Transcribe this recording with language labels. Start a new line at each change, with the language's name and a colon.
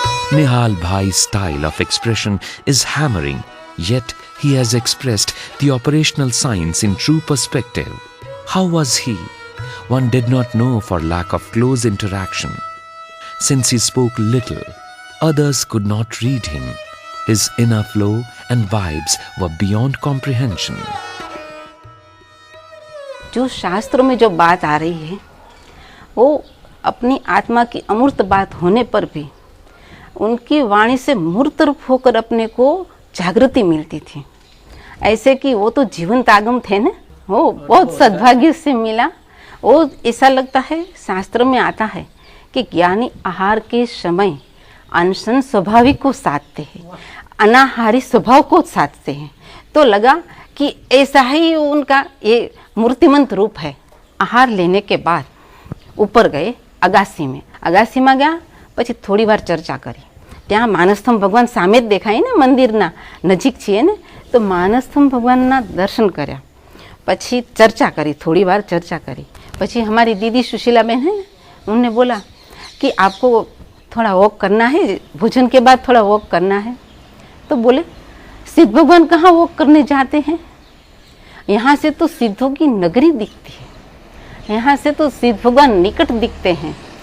English: Nihal Bhai's style of expression is hammering, yet he has expressed the operational science in true perspective. How was he? One did not know for lack of close interaction. Since he spoke little, others could not read him. His inner flow and vibes were beyond comprehension.
Hindi: जो शास्त्रों में जो बात आ रही है, वो अपनी आत्मा की अमूर्त बात होने पर भी उनकी वाणी से मूर्त रूप होकर अपने को जागृति मिलती थी। ऐसे कि वो तो जीवंत आगम थे ना, वो बहुत सद्भाग्य से मिला। वो ऐसा लगता है, शास्त्र में आता है कि ज्ञानी आहार के समय अनशन स्वाभाविक को साधते हैं, अनाहारी स्वभाव को साधते हैं। तो लगा कि ऐसा ही उनका ये मूर्तिमंत रूप है। आहार लेने के बाद ऊपर गए
Gujarati: અગાસીમાં ગયા, પછી થોડી વાર ચર્ચા કરી। ત્યાં માનસથમ ભગવાન સામે જ દેખાય ને, મંદિરના નજીક છીએ ને, તો માનસથમ ભગવાનના દર્શન કર્યા, પછી ચર્ચા કરી, થોડી વાર ચર્ચા કરી।
Hindi: પછી हमारी दीदी सुशीलाबेन है, उन्होंने बोला कि आपको थोड़ा वॉक करना है, भोजन के बाद थोड़ा वॉक करना है। तो बोले सिद्ध भगवान कहाँ वॉक करने जाते हैं, यहाँ से तो सिद्धों की नगरी दिखती है, यहाँ से तो सिद्ध भगवान निकट दिखते हैं।